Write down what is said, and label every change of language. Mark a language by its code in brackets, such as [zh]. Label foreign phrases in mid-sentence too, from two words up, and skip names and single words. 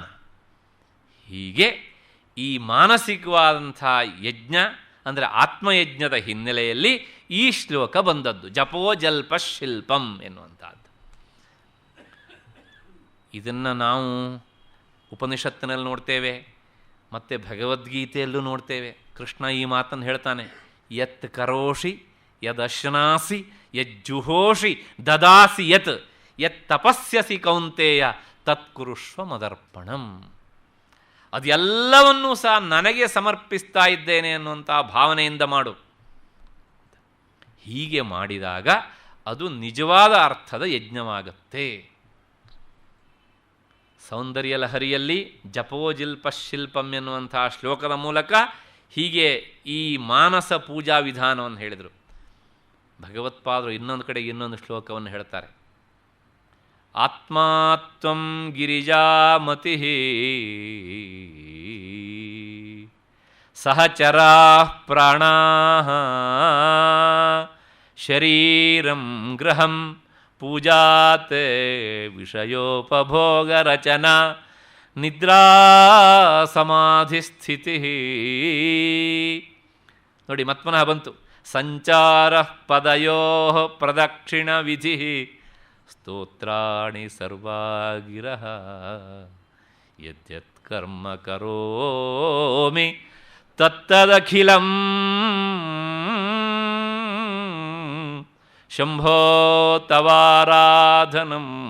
[kn] ಹೀಗೆ ಈ ಮಾನಸಿಕವಾದಂಥ ಯಜ್ಞ ಅಂದರೆ ಆತ್ಮಯಜ್ಞದ ಹಿನ್ನೆಲೆಯಲ್ಲಿ ಈ ಶ್ಲೋಕ ಬಂದದ್ದು, [sa] ಜಪೋ ಜಲ್ಪ ಶಿಲ್ಪಂ [kn] ಎನ್ನುವಂಥದ್ದು. ಇದನ್ನು ನಾವು ಉಪನಿಷತ್ತಿನಲ್ಲಿ ನೋಡ್ತೇವೆ, ಮತ್ತು ಭಗವದ್ಗೀತೆಯಲ್ಲೂ ನೋಡ್ತೇವೆ. ಕೃಷ್ಣ ಈ ಮಾತನ್ನು ಹೇಳ್ತಾನೆ, [sa] ಯತ್ ಕರೋಷಿ ಯದಶ್ನಾಸಿ ಯಜ್ಜುಹೋಷಿ ದದಾಸಿ ಯತ್ ಯತ್ ತಪಸ್ಯಸಿ ಕೌಂತೆಯ ತತ್ಕುರುಷ್ವ ಮದರ್ಪಣಂ. [kn] ಅದೆಲ್ಲವನ್ನೂ ಸಹ ನನಗೆ ಸಮರ್ಪಿಸ್ತಾ ಇದ್ದೇನೆ ಅನ್ನುವಂಥ ಭಾವನೆಯಿಂದ ಮಾಡು. ಹೀಗೆ ಮಾಡಿದಾಗ ಅದು ನಿಜವಾದ ಅರ್ಥದ ಯಜ್ಞವಾಗುತ್ತೆ. ಸೌಂದರ್ಯ ಲಹರಿಯಲ್ಲಿ [sa] ಜಪೋಜಿಲ್ಪ ಶಿಲ್ಪಂ [kn] ಎನ್ನುವಂಥ ಶ್ಲೋಕದ ಮೂಲಕ ಹೀಗೆ ಈ ಮಾನಸ ಪೂಜಾ ವಿಧಾನವನ್ನು ಹೇಳಿದರು. ಭಗವತ್ಪಾದರು ಇನ್ನೊಂದು ಕಡೆ ಇನ್ನೊಂದು ಶ್ಲೋಕವನ್ನು ಹೇಳ್ತಾರೆ, [sa] ಆತ್ಮಾತ್ವಂ ಗಿರಿಜಾಮತಿ ಸಹಚರಾ ಪ್ರಾಣಾ ಶರೀರಂ ಗೃಹಂ ಪೂಜಾತೆ ವಿಷಯೋಪಭೋಗರಚನಾ ನಿದ್ರಾ ಸಮಾಧಿ ಸ್ಥಿತಿ. [kn] ನೋಡಿ ಮತ್ಪುನಃ ಬಂತು, [sa] ಸಂಚಾರ ಪದಯೋ ಪ್ರದಕ್ಷಿಣ ವಿಧಿ ಸ್ತೋತ್ರಾಣಿ ಸರ್ವಾಗಿರಃ ಯದ್ಯತ್ ಕರ್ಮ ಕರೋಮಿ ತತ್ತದಖಿಲಂ ಶಂಭೋ ತವಾರಾಧನಂ.